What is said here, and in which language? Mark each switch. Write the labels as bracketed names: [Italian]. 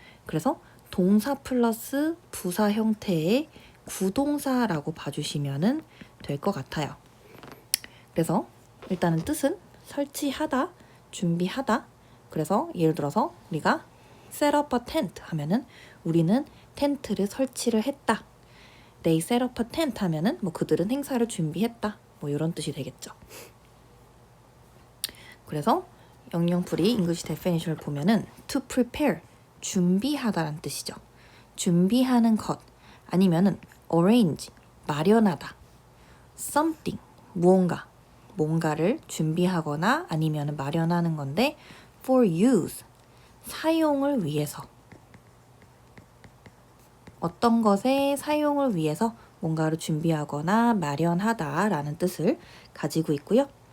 [Korean] 그래서 동사 플러스 부사 형태의 구동사라고 봐주시면 될 것 같아요. 그래서 일단은 뜻은 설치하다, 준비하다. 그래서 예를 들어서 우리가 [English] set up a tent [Korean] 하면은 우리는 텐트를 설치를 했다. [English] They set up a tent [Korean] 하면은 그들은 행사를 준비했다. 이런 뜻이 되겠죠. 그래서 영영풀이 [English] English definition [Korean] 을 보면은 [English] to prepare, [Korean] 준비하다라는 뜻이죠. 준비하는 것 아니면은 arrange, 마련하다. something, 뭔가를 준비하거나 아니면 마련하는 건데 [English] for use, [Korean] 사용을 위해서 어떤 것의 사용을 위해서 뭔가를 준비하거나 마련하다 라는 뜻을 가지고 있고요.